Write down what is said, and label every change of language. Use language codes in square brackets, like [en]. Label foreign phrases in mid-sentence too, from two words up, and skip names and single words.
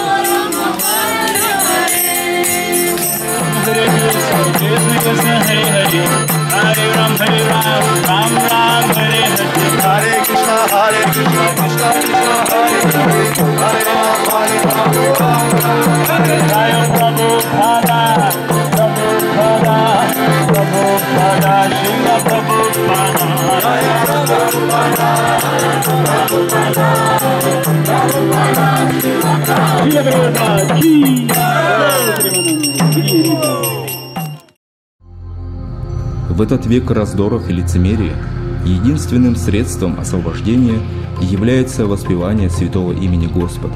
[ru] Hare Ram, Ram Ram, Hare Hare. Hare Krishna, Hare Krishna, Krishna Krishna, Hare Hare, Hare Ram, Ram Hare. Jai Prabhupada, Prabhupada, Prabhupada, Srila Prabhupada. Jai Prabhupada, Prabhupada, Prabhupada, Srila Prabhupada. В этот век раздоров и лицемерия единственным средством освобождения является воспевание святого имени Господа.